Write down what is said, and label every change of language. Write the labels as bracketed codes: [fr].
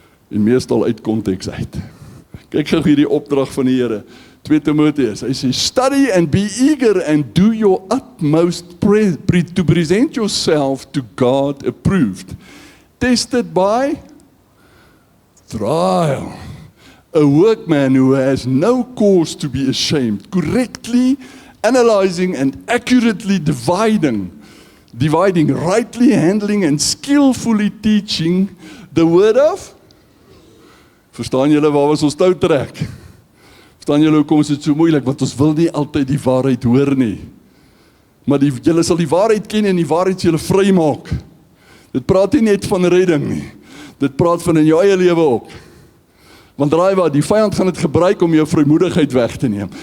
[af] En meestal uit konteks uit. Kyk gou hierdie opdrag van die Here. [en] 2 Timoteus, [af] hy sê, [en] study and be eager and do your utmost to present yourself to God approved. Tested by trial. A workman who has no cause to be ashamed, correctly analyzing and accurately dividing, rightly handling and skillfully teaching the word of. [af] Verstaan julle waar ons tou trek? Verstaan julle hoekom is dit so moeilik? Want ons wil nie altyd die waarheid hoor nie. Maar julle sal die waarheid ken en die waarheid julle vry maak. Dit praat nie net van redding nie. Dit praat van in jou eie lewe ook. Want raai wat, die vyand gaan dit gebruik om jou vrymoedigheid weg te neem.